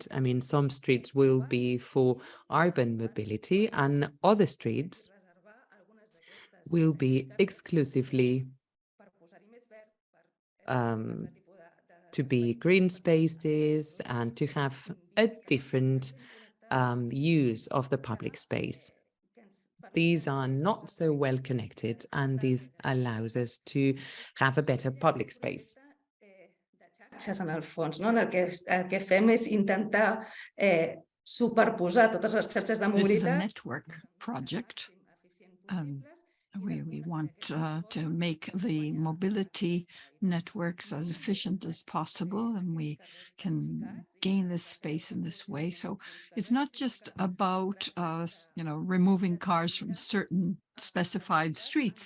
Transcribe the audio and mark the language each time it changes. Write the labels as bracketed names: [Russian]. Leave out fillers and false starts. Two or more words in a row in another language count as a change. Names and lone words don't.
[English] I mean, some streets will be for urban mobility and other streets will be exclusively to be green spaces and to have a different use of the public space. These are not so well connected, and this allows us to have a better public space. [Catalan] En el fons, no? El que fem és intentar superposar totes les xarxes de [English] This is a [Catalan] mobilitat. [English] network project. We want to make the mobility networks as efficient as possible, and we can gain this space in this way. So it's not just about removing cars from certain specified streets.